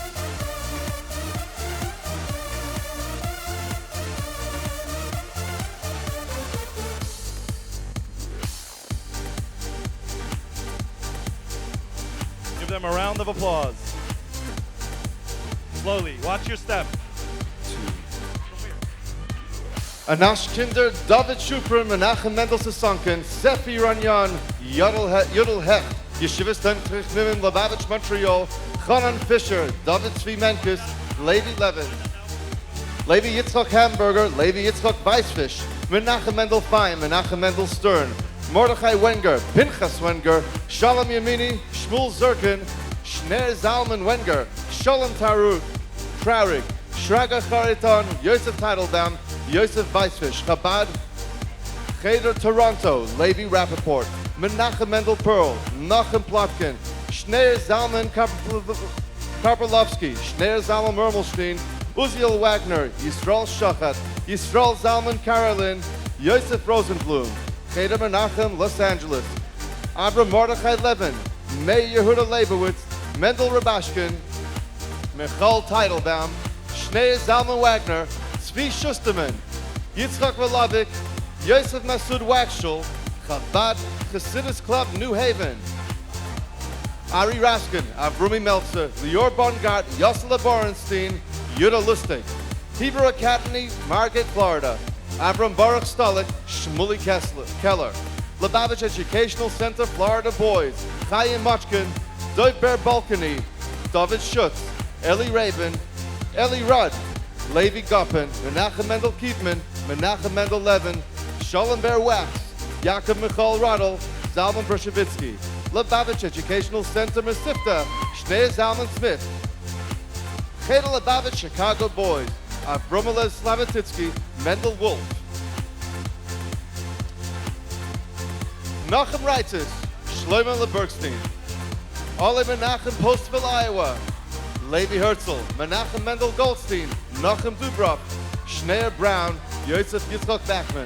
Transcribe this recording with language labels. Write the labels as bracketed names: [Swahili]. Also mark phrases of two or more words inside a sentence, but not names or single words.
[English] Give them a round of applause. Slowly, watch your step. Anash Kinder, David Shuprim, Menachem Mendel Sasankin, Sefi Ranyan, Yudel Hecht, Yeshivas Tentrich Nimim, Lubavitch Montreal, Chanan Fisher, David Zvi Menkes, Levi Levin, Levi Yitzchak Hamburger, Levi Yitzchak Weissfish, Menachem Mendel Fein, Menachem Mendel Stern, Mordechai Wenger, Pinchas Wenger, Shalom Yamini, Shmuel Zirkin, Shner Zalman Wenger, Shalom Traurig, Shraga Chariton, Yosef Teitelbaum, Yosef Weissfish, Chabad, Cheder Toronto, Levi Rappaport, Menachem Mendel Pearl, Nachum Plotkin, Shner Zalman Karpolovsky, Shner Zalman Mermelstein, Uziel Wagner, Yisrael Shachat, Yisrael Zalman Karolin, Yosef Rosenblum, Cheder Menachem, Los Angeles, Abram Mordechai Levin, Meir Yehuda Leibowitz, Mendel Rabashkin, Michal Teitelbaum, Shner Zalman Wagner, Zvi Schusterman, Yitzchak Velavik, Yosef Masud Waxel, Chabad Chassidus Club New Haven, Ari Raskin, Avrumi Meltzer, Lior Bongart, Yossela Borenstein, Yuda Lustig, Hebrew Academy, Margate, Florida, Avram Baruch Stolik, Shmuley Keller, Lubavitch Educational Center, Florida Boys, Chaim Mochkin, Doiber Balkany, David Schutz, Eli Rabin, Eli Rudd, Levi Guppin, Menachem Mendel Kiefman, Menachem Mendel Levin, Shalom Ber Wax, Yaakov Michal Radl, Zalman Brashevitsky, Lubavitch Educational Center, Mesivta, Shnei Zalman Smith, Cheder Lubavitch Chicago Boys, Avromelez Slavatitsky, Mendel Wolf, Nachum Reitzes, Shlomo Lebergstein, Ole Menachem Postville, Iowa, Levi Herzl, Menachem Mendel Goldstein, Nachum Dubrov, Shneir Brown, Yosef Yitzchak Bachman.